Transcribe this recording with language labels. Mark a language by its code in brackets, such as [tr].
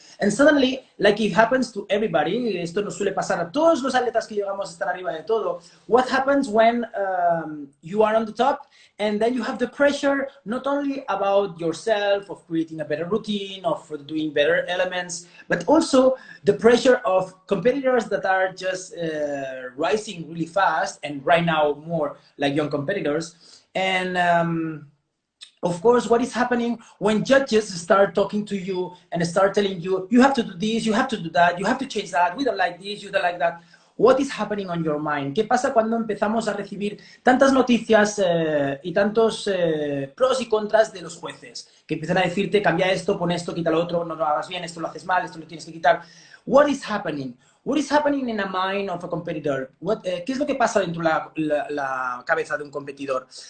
[en] And suddenly, like it happens to everybody, esto nos suele pasar a todos los atletas que llegamos a estar arriba de todo, what happens when you are on the top and then you have the pressure not only about yourself, of creating a better routine, of doing better elements, but also the pressure of competitors that are just rising really fast, and right now more like young competitors. And of course, what is happening when judges start talking to you and start telling you, you have to do this, you have to do that, you have to change that, we don't like this, you don't like that. What is happening on your mind? [es] ¿Qué pasa cuando empezamos a recibir tantas noticias y tantos pros y contras de los jueces? Que empiezan a decirte, cambia esto, pon esto, quita lo otro, no lo hagas bien, esto lo haces mal, esto lo tienes que quitar. [en] What is happening? What is happening in a mind of a competitor? [es] ¿Qué es lo que pasa dentro de la cabeza de un competidor?